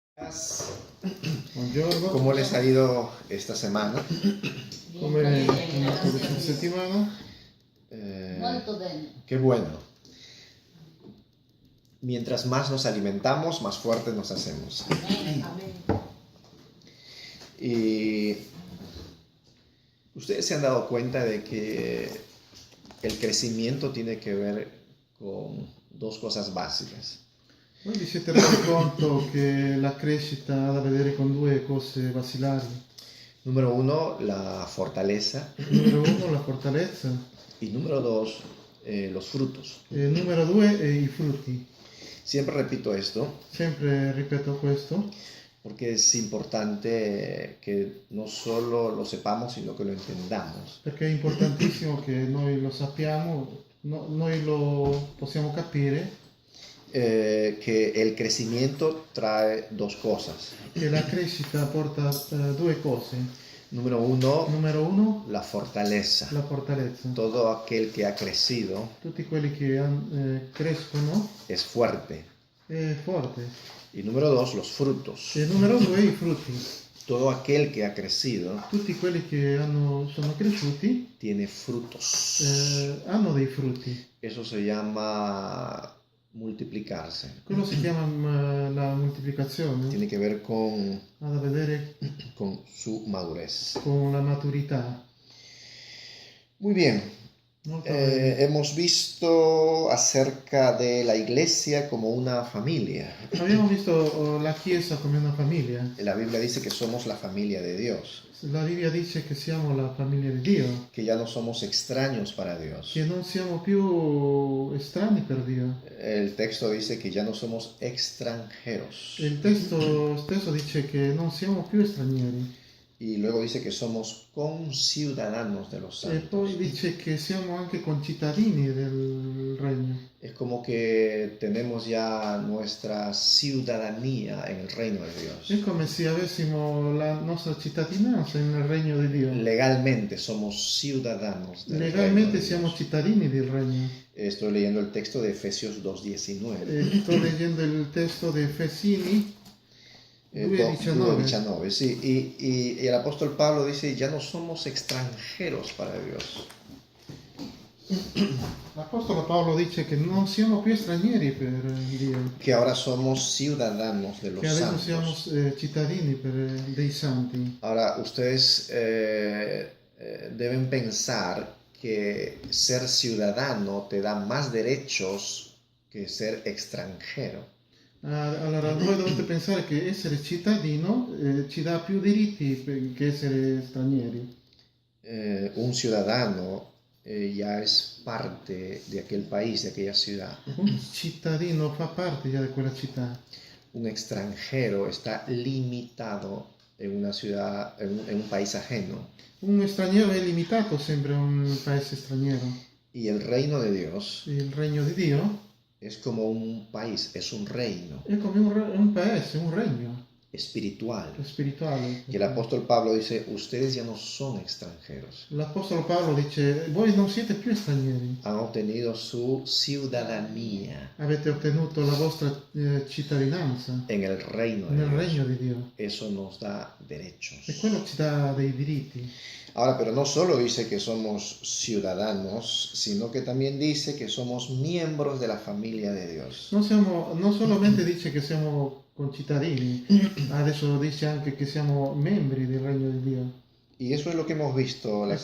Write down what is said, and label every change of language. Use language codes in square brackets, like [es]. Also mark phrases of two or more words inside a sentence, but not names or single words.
[it] Buongiorno, [es] ¿Cómo les ha ido esta semana? [it] come è andata questa settimana? Molto bene. [es] Qué bueno. Mientras más nos alimentamos, más fuertes nos hacemos. Amén. Y ustedes se han dado cuenta de que el crecimiento tiene que ver con dos cosas básicas. [it] Voi vi siete resi conto che la crescita ha da vedere con due cose basilari? [es] Número uno, la fortaleza. [it] Numero uno, la fortalezza, [es] Y número dos, los frutos. [it] e numero due, i frutti. [es] Siempre repito esto [it] Sempre ripeto questo, [es] porque es importante que no solo lo sepamos, sino que lo entendamos. [it] perché è importantissimo che noi lo sappiamo, noi lo possiamo capire, [es] Que el crecimiento trae dos cosas. [it] che la crescita porta due cose. [es] Número uno, [it] Numero uno, [es] la fortaleza. [it] la fortalezza. [es] Todo aquel que ha crecido [it] Tutti quelli che crescono [es] es fuerte. [it] è forte. [es] Y número dos, los frutos. [it] E numero due, i frutti. [es] Todo aquel que ha crecido [it] Tutti quelli che sono cresciuti [es] tiene frutos. [it] hanno dei frutti. [es] Eso se llama multiplicarse. [it] Quello si chiama la moltiplicazione, [es] Tiene que ver [it] ha da vedere [es] con su madurez. [it] con la maturità. [es] Muy bien. [it] Molto bene. [es] Hemos visto acerca de la iglesia como una familia. [it] Abbiamo visto la Chiesa come una famiglia. [es] La Biblia dice que somos la familia de Dios, [it] La Bibbia dice che siamo la famiglia di Dio, [es] que ya no somos extraños para Dios. [it] che non siamo più estranei per Dio. [es] El texto dice que ya no somos extranjeros. [it] Il testo stesso dice che non siamo più stranieri. [es] Y luego dice que somos conciudadanos de los [it] E poi [es] santos. [it] dice che siamo anche concittadini del regno. [es] Es como que tenemos ya nuestra ciudadanía en el reino de [it] È [es] Dios. [it] come se avessimo la nostra cittadinanza nel regno di Dio. [es] Legalmente somos ciudadanos del [it] Legalmente [es] reino de [it] siamo [es] Dios. [it] cittadini del regno. [es] Estoy leyendo el texto de Efesios 2:19. [it] Sto leggendo il testo di Efesini 2:19. 2:19, [es] sí. Y el apóstol Pablo dice, ya no somos extranjeros para Dios. [it] L'Apostolo Paolo dice che non siamo più stranieri per Dio, [es] Que ahora somos ciudadanos de los [it] che adesso siamo [es] santos. [it] cittadini dei santi. [es] Ahora, ustedes deben pensar que ser ciudadano te da más derechos que ser extranjero. [it] Allora, voi dovete pensare che essere cittadino ci dà più diritti che essere stranieri. [es] Un ciudadano ya es parte de aquel país, de aquella ciudad. [it] Un cittadino fa parte già di quella città. [es] Un extranjero está limitado en una ciudad, en un país ajeno. [it] Un straniero è limitato sempre a un paese straniero. [es] Y el reino de Dios [it] Il regno di Dio [es] es como un país, es un reino [it] è come un paese, un regno [es] espiritual. [it] spirituale. [es] Y el apóstol Pablo dice, ustedes ya no son extranjeros. [it] L'Apostolo Paolo dice, voi non siete più stranieri, [es] Han obtenido su ciudadanía [it] avete ottenuto la vostra cittadinanza [es] en el reino de [it] nel [es] Dios. [it] regno di Dio. [es] Eso nos da derechos. [it] E quello ci dà dei diritti. [es] Ahora, pero no solo dice que somos ciudadanos, sino que también dice que somos miembros de la familia de Dios. [it] Non solamente dice che siamo concittadini, adesso dice anche che siamo membri del regno di Dio. [es] Y eso es lo que hemos visto la